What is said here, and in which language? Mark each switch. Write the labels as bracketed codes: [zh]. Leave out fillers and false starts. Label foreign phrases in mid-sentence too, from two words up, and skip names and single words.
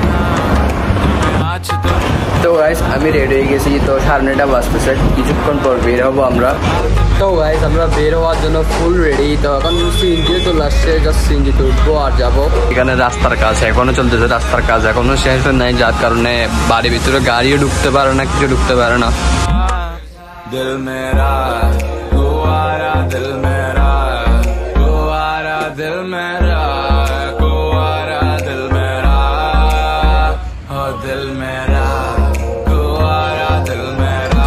[bn] তো গাইস আমি রেডি হয়ে গেছি, তো 9:30 বাজতেছে, কিছুক্ষণ পর বের হবো আমরা। তো গাইস আমরা বের হওয়ার জন্য [en] full ready. [bn] তো এখন সিএনজি চলে আসছে, জাস্ট সিএনজিতে উঠবো আর যাবো। এখানে রাস্তার কাজ এখনো চলতেছে, রাস্তার কাজ এখনো শেষ নাই, যার কারণে বাড়ির ভিতরে গাড়িও ঢুকতে পারে না, কিছু ঢুকতে পারে না। [hi] दिल मेरा गुवारा, दिल मेरा गुवारा, दिल मेरा गुवारा, दिल मेरा हो दिल मेरा गुवारा, दिल मेरा।